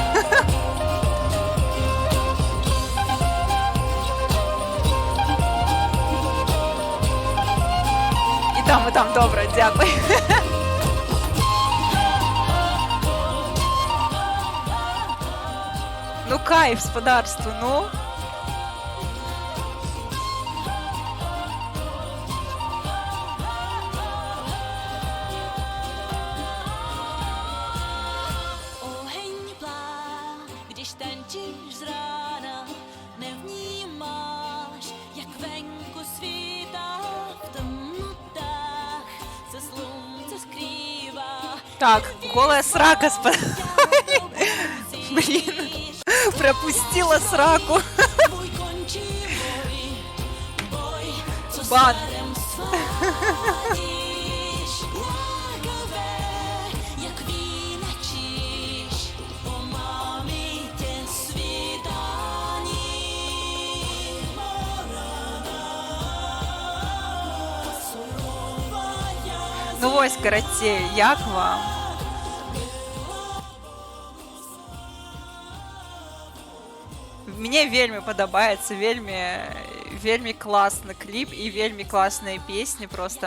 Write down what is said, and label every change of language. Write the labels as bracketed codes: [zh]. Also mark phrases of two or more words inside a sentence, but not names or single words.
[be] І там, добра, дзякуй. Ну кайф, спадарства, ну. [cs] Oheň plá, když tančíš z rána, nevnímáš, jak venku svítá v temnotách, se slunce skrývá. [be] Так, голая срака, Блин, пропустила сраку. [cs] Tvůj končí boj, co [be] Бан. [cs] směrem svádíš. Lákavé, jak vína číš, omámí tě svítání. [be] Ну вось, карацей, як вам? Мне вельмі падабаецца, вельмі класны кліп і вельмі класныя песні просто.